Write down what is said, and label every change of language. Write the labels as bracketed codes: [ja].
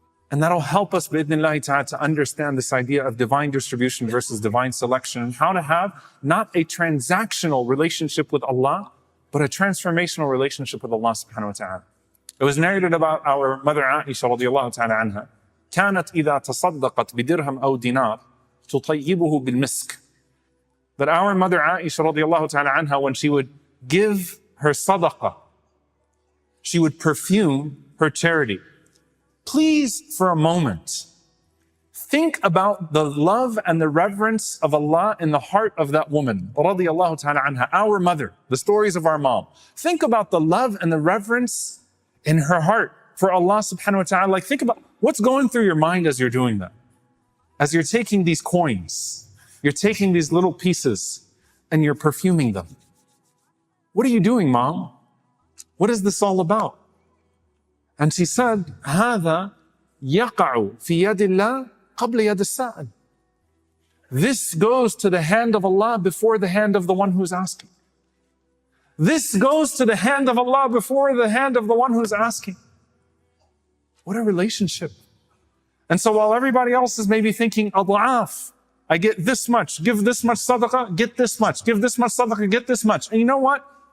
[en] And that'll help us bi'idhnillahi ta'ala to understand this idea of divine distribution versus divine selection, and how to have not a transactional relationship with Allah, but a transformational relationship with Allah subhanahu wa ta'ala. It was narrated about our mother Aisha radiallahu ta'ala anha. [ar] كانت إذا تصدقت بدرهم أو دينار تطيبه بالمسك. [en] That our mother Aisha radiallahu ta'ala anha, when she would give her sadaqah, she would perfume her charity. Please, for a moment, think about the love and the reverence of Allah in the heart of that woman, radiallahu ta'ala anha, our mother, the stories of our mom. Think about the love and the reverence in her heart for Allah subhanahu wa ta'ala. Like, think about what's going through your mind as you're doing that. As you're taking these coins, you're taking these little pieces and you're perfuming them. What are you doing, Mom? What is this all about? And she said, [ar] هذا يقع في يد الله قبل يد السائل. [en] This goes to the hand of Allah before the hand of the one who's asking. This goes to the hand of Allah before the hand of the one who's asking. What a relationship. And so while everybody else is maybe thinking, ad'af, I get this much, give this much sadaqah, get this much, give this much sadaqah, get this much. And you know what?